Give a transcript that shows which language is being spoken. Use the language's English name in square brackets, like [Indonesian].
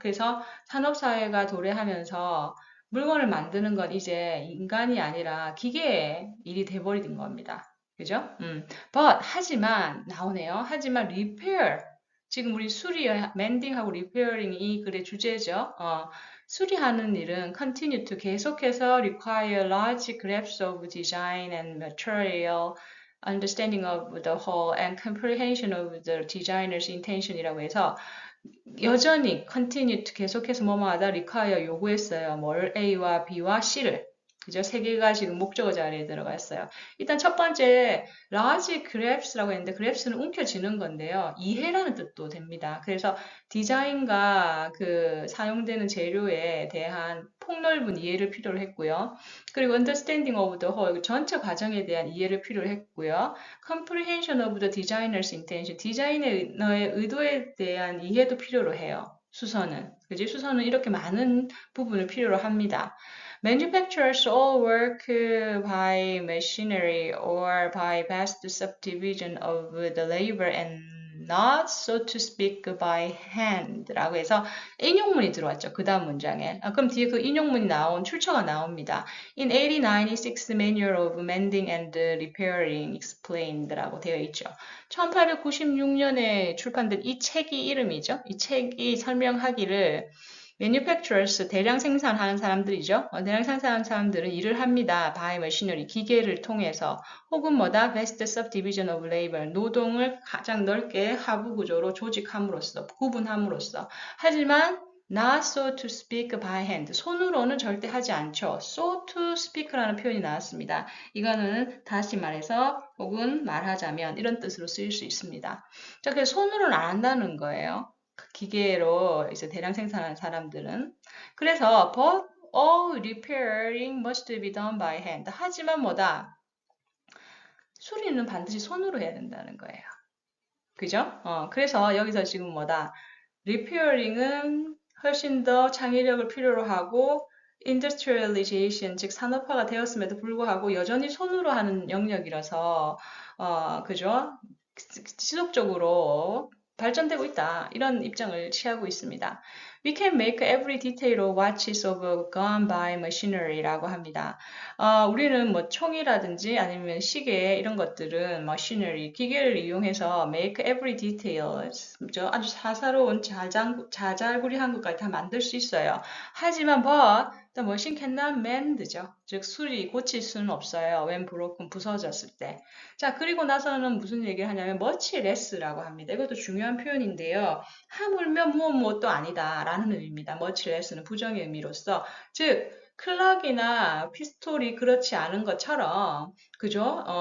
[Korean] 그래서 산업사회가 도래하면서 물건을 만드는 건 이제 인간이 아니라 기계의 일이 돼버린 겁니다. 그죠? But, 하지만, 나오네요. 하지만 repair, 지금 우리 mending하고 repairing이 이 글의 주제죠. 수리하는 일은 [English] continue to 계속해서 require large grasp of design and material, understanding of the whole and comprehension of the designer's intention이라고 해서 [Korean] 여전히 [English] continue to 계속해서 [Korean] 뭐뭐 하다 [English] require [Korean] 요구했어요. 뭘 A와 B와 C를. 그죠? 세 개가 지금 목적어 자리에 들어가 있어요. 일단 첫 번째, large graps라고 했는데, graps는 움켜쥐는 건데요. 이해라는 뜻도 됩니다. 그래서 디자인과 그 사용되는 재료에 대한 폭넓은 이해를 필요로 했고요. 그리고 [English] understanding of the whole, [Korean] 전체 과정에 대한 이해를 필요로 했고요. [English] comprehension of the designer's intention, [Korean] 디자이너의 의도에 대한 이해도 필요로 해요. 수서는. 그지? 수서는 이렇게 많은 부분을 필요로 합니다. [English] Manufacturers all work by machinery or by vast subdivision of the labor and not, so to speak, by hand [Korean] 라고 해서 인용문이 들어왔죠. 그 다음 문장에. 그럼 뒤에 그 인용문이 출처가 나옵니다. [English] In 1896 Manual of Mending and Repairing Explained [Korean] 라고 되어 있죠. 1896년에 출판된 이 책이 이름이죠. 이 책이 설명하기를 manufacturers, 대량 생산하는 사람들이죠. 대량 생산하는 사람들은 일을 합니다. [English] by machinery, [Korean] 기계를 통해서 혹은 뭐다? [English] vast subdivision of labor, [Korean] 노동을 가장 넓게 하부 구조로 조직함으로써, 구분함으로써. 하지만 [English] not so to speak by hand, [Korean] 손으로는 절대 하지 않죠. so to speak라는 표현이 나왔습니다. 이거는 다시 말해서 혹은 말하자면 이런 뜻으로 쓰일 수 있습니다. 자, 그래서 손으로는 안 한다는 거예요. 기계로 이제 대량 생산하는 사람들은. 그래서 [English] but all repairing must be done by hand. [Korean] 하지만 뭐다? 수리는 반드시 손으로 해야 된다는 거예요. 그죠? 그래서 여기서 지금 뭐다? repairing은 훨씬 더 창의력을 필요로 하고 industrialization, 즉 산업화가 되었음에도 불구하고 여전히 손으로 하는 영역이라서 그죠? 지속적으로 발전되고 있다. 이런 입장을 취하고 있습니다. [English] We can make every detail of watches of gone by machinery [Korean] 라고 합니다. 우리는 뭐 총이라든지 아니면 시계 이런 것들은 machinery, 기계를 이용해서 [English] make every detail, [Korean] 아주 사사로운 자잘구리한 것까지 다 만들 수 있어요. 하지만 [English] but the machine cannot mend죠. [Korean] 즉 고칠 수는 없어요. [English] when broken, [Korean] 부서졌을 때. 자, 그리고 나서는 무슨 얘기를 하냐면 much less라고 합니다. 이것도 중요한 표현인데요. 하물며 무엇도 아니다 라는 의미입니다. much less는 부정의 의미로서 즉 클락이나 피스톨이 그렇지 않은 것처럼 그죠?